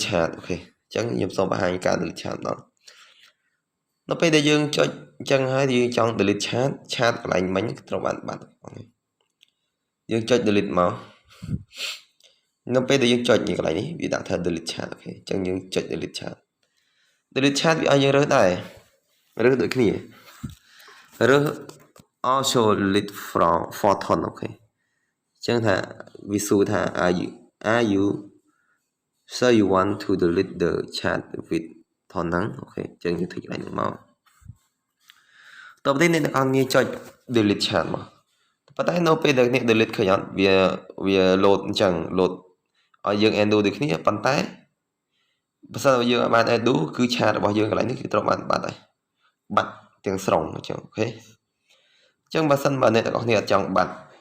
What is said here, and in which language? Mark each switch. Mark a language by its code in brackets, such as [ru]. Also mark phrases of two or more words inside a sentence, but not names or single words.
[km] chat អូខេអញ្ចឹងខ្ញុំសូមបង្ហាញការ [en] delete chat [km] ដល់នៅពេលដែលយើងចុចអញ្ចឹងហើយយើងចង់ [en] delete chat [km] កន្លែងមិញត្រូវបានបាត់យើងចុច delete មកនៅពេលដែលយើងចុច នេះកន្លែងនេះវាដាក់ថា [en] delete chat [km] អូខេអញ្ចឹងយើងចុច [en] delete chat [km] វាឲ្យយើងរើសដែររើសដូចគ្នារើស [en] also delete from for ton [km] អូខេអ ញ្ចឹងថាវាសួរថា [en] are you so you want to delete the chat with ton [km] ហ្នឹងអូខេអញ្ចឹងយើងធ្វើកន្លែងហ្នឹងមកតទៅនេះអ្នកទាំងអស់គ្នាចុច [en] delete chat [km] មកប៉ុន្តែនៅពេលដែលអ្នក delete ឃើញអត់វា load អញ្ចឹង load ឲ្យយើង undo ដូចគ្នាប៉ុន្តែបើសិនបើយើងអាចបាន undo គឺ chat របស់យើងកន្លែងនេះគឺត្រូវបានបាត់ហើយបាត់ទាំងស្រុងអញ្ចឹងអូខេអញ្ចឹងបើសិនបើអ្នកទាំងអស់គ្នាអត់ចង់បាត់